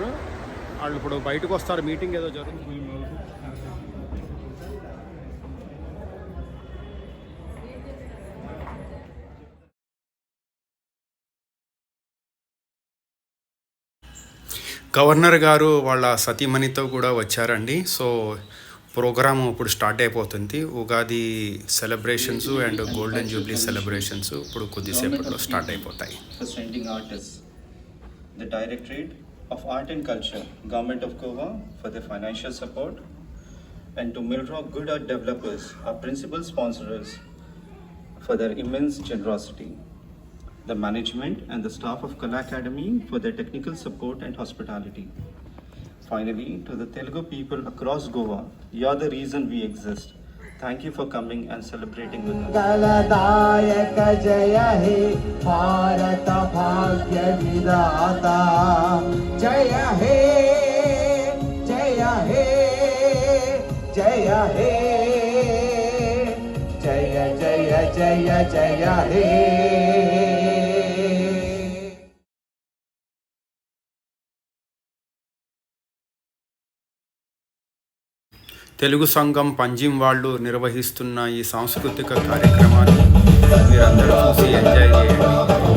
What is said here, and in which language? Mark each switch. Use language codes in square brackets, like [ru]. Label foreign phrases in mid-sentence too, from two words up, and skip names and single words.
[te] వాళ్ళు ఇప్పుడు బయటకు వస్తారు, మీటింగ్ ఏదో జరుగుతుంది. గవర్నర్ గారు వాళ్ళ సతీమణితో కూడా వచ్చారండి. [en] so programme [te] ఇప్పుడు స్టార్ట్ అయిపోతుంది. ఉగాది [en] celebrations and golden jubilee celebrations [te] ఇప్పుడు కొద్దిసేపట్లో స్టార్ట్ అయిపోతాయి. [en] The Directorate of Art and Culture, Government of Goa, for their financial support, and to Milrock Good Art Developers, our principal sponsors, for their immense generosity. The management and the staff of Kala Academy for their technical support and hospitality. Finally, to the Telugu people across Goa, you are the reason we exist. Thank you for coming and celebrating with us. [bn] গলদায়ক জয় হে ভারত ভাগ্য বিধাতা জয় হে জয় হে জয় হে জয় জয় জয় জয় হে. [te] తెలుగు సంఘం పంజిమ్ వాళ్ళు నిర్వహిస్తున్న ఈ సాంస్కృతిక కార్యక్రమాన్ని మీరందరూ చూసి ఎంజాయ్ చేయండి.